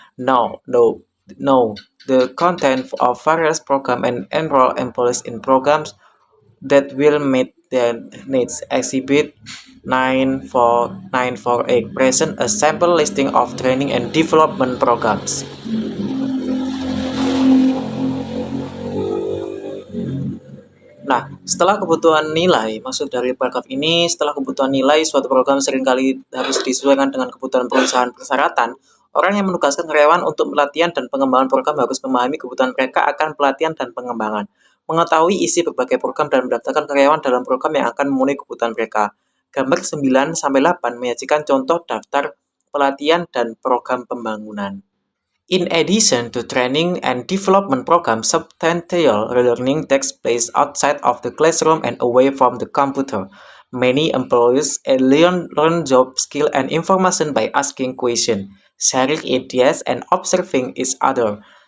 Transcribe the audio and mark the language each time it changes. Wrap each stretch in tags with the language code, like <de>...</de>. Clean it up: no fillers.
<en>Know the content of various programs and enroll employees in programs that will meet their needs. Exhibit 948 present a sample listing of training and development programs.</en> <id>Nah, setelah kebutuhan nilai, maksud dari paragraf ini, setelah kebutuhan nilai suatu program seringkali harus disesuaikan dengan kebutuhan perusahaan persyaratan. Orang yang menugaskan karyawan untuk pelatihan dan pengembangan program harus memahami kebutuhan mereka akan pelatihan dan pengembangan, mengetahui isi berbagai program dan mendaftarkan karyawan dalam program yang akan memenuhi kebutuhan mereka. Gambar 9-8 menyajikan contoh daftar pelatihan dan program pembangunan.</id> <en>In addition to training and development programs, substantial learning takes place outside of the classroom and away from the computer. Many employees learn job skill and information by asking questions, sharing ideas, and observing each other.</en>